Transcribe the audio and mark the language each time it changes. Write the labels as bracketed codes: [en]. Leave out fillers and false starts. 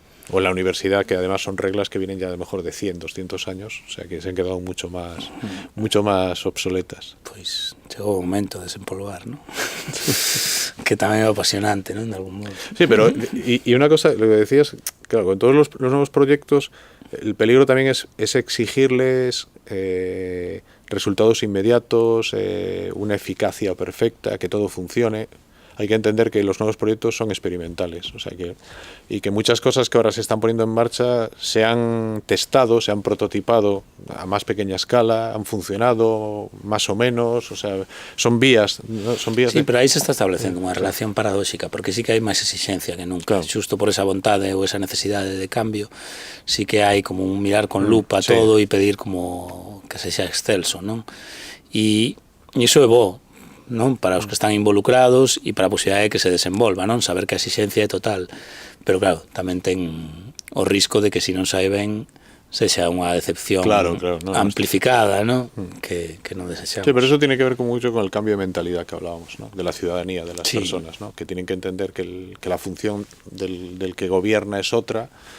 [es] O en la universidad, que además son reglas que vienen ya de mejor de 100, 200 años, o sea que se han quedado mucho más obsoletas. [gl] Pois chegou o momento de desempolvar, ¿no? Que tamén é apasionante, ¿no? De algún modo. [es] Sí, pero y una cosa, lo que decías, claro, con todos los nuevos proyectos, el peligro también es exigirles resultados inmediatos, una eficacia perfecta, que todo funcione. Hay que entender que los nuevos proyectos son experimentales, o sea y que muchas cosas que ahora se están poniendo en marcha se han testado, se han prototipado a más pequeña escala, han funcionado más o menos, o sea, son vías, ¿no? [gl] Sí, pero aí se está establecendo unha relación paradóxica, porque sí que hai máis exigencia que nunca, claro. Xusto por esa vontade ou esa necesidade de cambio, sí que hai como un mirar con lupa todo e pedir como que se xa excelso, non? E iso é bo, non? Para os que están involucrados e para a posibilidade de que se desenvolva, non? Saber que a exigencia é total, pero claro, tamén ten o risco de que se non sai ben sexa unha decepción amplificada, ¿no? Que non desexamos. [es] Sí, pero eso tiene que ver mucho con el cambio de mentalidad que hablábamos, ¿no? De la ciudadanía, de las personas, ¿no? Que tienen que entender que la función del que gobierna es otra,